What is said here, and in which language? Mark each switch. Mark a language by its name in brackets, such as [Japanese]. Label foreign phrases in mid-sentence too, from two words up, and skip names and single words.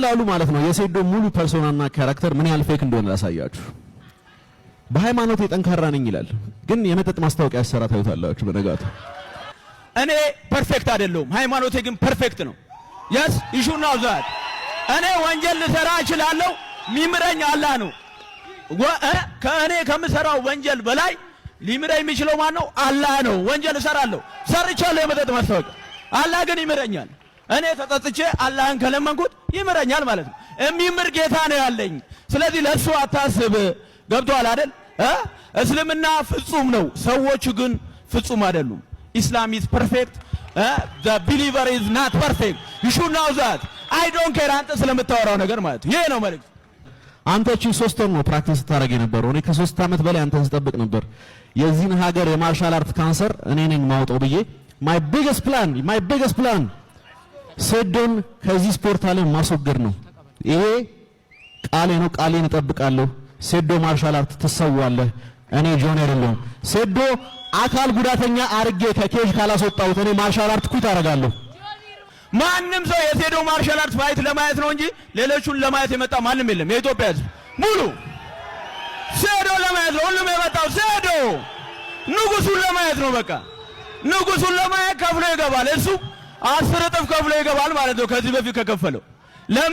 [Amharic] በቀላሉ ማለት ነው የሴዶ ሙሉ ፐርሶናና ካራክተር ምን ያህል ፌክ እንደሆነ ላሳያችሁ። በሃይማኖት የጠንካራ ነኝ ይላል፣ ግን የመጠጥ ማስታወቂያ ያሰራ ታዩታላችሁ በነጋቱ። እኔ ፐርፌክት አይደለሁም፣ ሃይማኖቴ ግን ፐርፌክት ነው። [English] yes you should know that [Amharic] እኔ ወንጀል ልሰራ እችላለሁ፣ ሚምረኝ አላህ ነው። ከእኔ ከምሰራው ወንጀል በላይ ሊምረኝ የሚችለው ማን ነው? አላህ ነው። ወንጀል እሰራለሁ፣ ሰርቻለሁ የመጠጥ ማስታወቂያ፣ አላህ ግን ይምረኛል። እኔ ተጠጥቼ አላህን ከለመንኩት ይምረኛል ማለት ነው። የሚምር ጌታ ነው ያለኝ። ስለዚህ ለሱ አታስብ። ገብቷል አይደል? እስልምና ፍጹም ነው፣ ሰዎቹ ግን ፍጹም አይደሉም። [English] ኢስላም is perfect, the believer is not perfect. you should know that. I don't care [Amharic] አንተ ስለምታወራው ነገር ማለት ይሄ ነው መልእክት። አንተ እቺ 3 ወር ነው ፕራክቲስ ታደርግ የነበረው። እኔ ከ3 ዓመት በላይ አንተን ስጠብቅ ነበር። የዚህን ሀገር የማርሻል አርት ካንሰር እኔ ነኝ ማውጣው ብዬ [English] my biggest plan [Amharic] ሴዶን ከዚህ ስፖርት ዓለም ማስወገድ ነው። ይሄ ቃሌ ነው፣ ቃሌን እጠብቃለሁ። ሴዶ ማርሻል አርት ትሰዋለህ። እኔ ጆን አይደለሁም። ሴዶ አካል ጉዳተኛ አርጌ ከኬጅ ካላስወጣሁት እኔ ማርሻል አርት ኩት አደርጋለሁ። ማንም ሰው የሴዶ ማርሻል አርት ፋይት ለማየት ነው እንጂ ሌሎቹን ለማየት የመጣ ማንም የለም። የኢትዮጵያ ሕዝብ ሙሉ ሴዶ ለማየት ነው ሁሉም የመጣው። ሴዶ ንጉሱን ለማየት ነው። በቃ ንጉሱን ለማየት ከፍሎ ይገባል። እሱ 10 እጥፍ ከፍሎ ይገባል ማለት ነው ከዚህ በፊት ከከፈለው። ለምን?